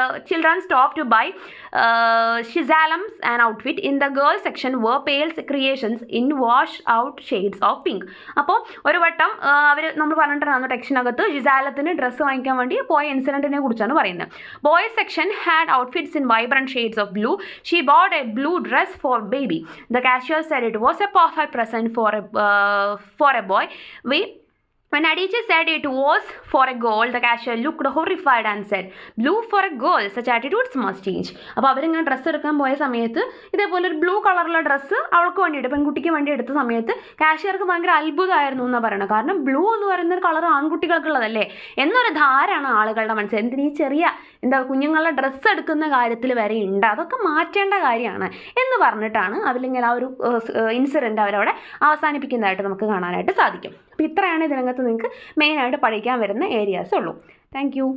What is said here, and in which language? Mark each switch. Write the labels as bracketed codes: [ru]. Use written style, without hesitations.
[en] Children stopped to buy Ijeawele's an outfit in the girls section were pale creations in wash-out shades of pink. [ml] അപ്പോൾ ഒരു വട്ടം നമ്മൾ പറഞ്ഞിട്ടുണ്ടായിരുന്നു ടെക്സ്റ്റിനകത്ത് ഇജാവലത്തിന് dress വാങ്ങിക്കാൻ വേണ്ടി പോയ ഇൻസിഡൻറ്റിനെ കുറിച്ചാണ് പറയുന്നത്. [en] Boys section had outfits in vibrant shades of blue. She bought a blue dress for baby. The cashier said it was a perfect present for a boy. When Adichie said it was for a girl, the cashier looked horrified and said, "Blue for a girl, such attitudes must change." [ml] അപ്പോൾ അവരിങ്ങനെ dress എടുക്കാൻ പോയ സമയത്ത് ഇതേപോലെ ഒരു blue കളറുള്ള dress അവൾക്ക് വേണ്ടിയിട്ട്, പെൺകുട്ടിക്ക് വേണ്ടി എടുത്ത സമയത്ത് കാഷ്യർക്ക് ഭയങ്കര അത്ഭുതമായിരുന്നു എന്നാണ് പറയുന്നത്. കാരണം ബ്ലൂ എന്ന് പറയുന്ന കളർ ആൺകുട്ടികൾക്കുള്ളതല്ലേ എന്നൊരു ധാരണ ആളുകളുടെ മനസ്സിൽ. എന്തിനീ ചെറിയ കുഞ്ഞുങ്ങളുടെ ഡ്രസ്സ് എടുക്കുന്ന കാര്യത്തിൽ വരെ ഉണ്ട്, അതൊക്കെ മാറ്റേണ്ട കാര്യമാണ് എന്ന് പറഞ്ഞിട്ടാണ് അതിലിങ്ങനെ ആ ഒരു ഇൻസിഡൻറ്റ് അവരവിടെ അവസാനിപ്പിക്കുന്നതായിട്ട് നമുക്ക് കാണാനായിട്ട് സാധിക്കും. അപ്പോൾ ഇത്രയാണ് ഇതിനകത്ത് നിങ്ങൾക്ക് മെയിനായിട്ട് പഠിക്കാൻ വരുന്ന ഏരിയാസ് ഉള്ളൂ. താങ്ക്